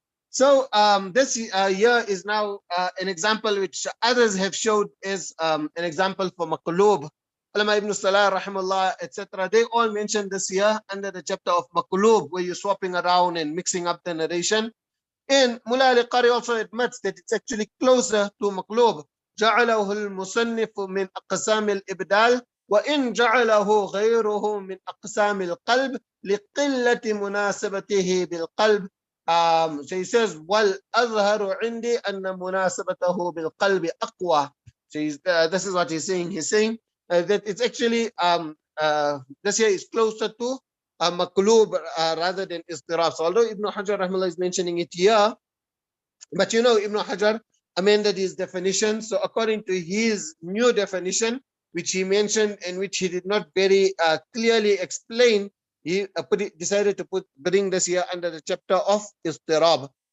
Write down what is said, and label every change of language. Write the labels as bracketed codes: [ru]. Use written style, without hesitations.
[en] So this year is now an example which others have showed as an example for maqloob. Ulama Ibn Salah, rahimahullah, etc. They all mentioned this year under the chapter of maqloob, where you're swapping around and mixing up the narration. And Mullah al-Qari also admits that it's actually closer to maqloob. [ar] جعله المصنف من أقسام الإبدال وإن جعله غيره من أقسام القلب لقلة مناسبته بالقلب [en] So he says, [ar] وَالْأَظْهَرُ عِنْدِي أَنَّ مُنَاسَبَتَهُ بِالْقَلْبِ أَقْوَى. [en] So this is what he's saying. He's saying that it's actually, this here is closer to maqlub rather than istirab. So although Ibn Hajar rahimahullah is mentioning it here, but Ibn Hajar amended his definition. So according to his new definition, which he mentioned and which he did not very clearly explain, he decided to bring this here under the chapter of Iḍṭirāb.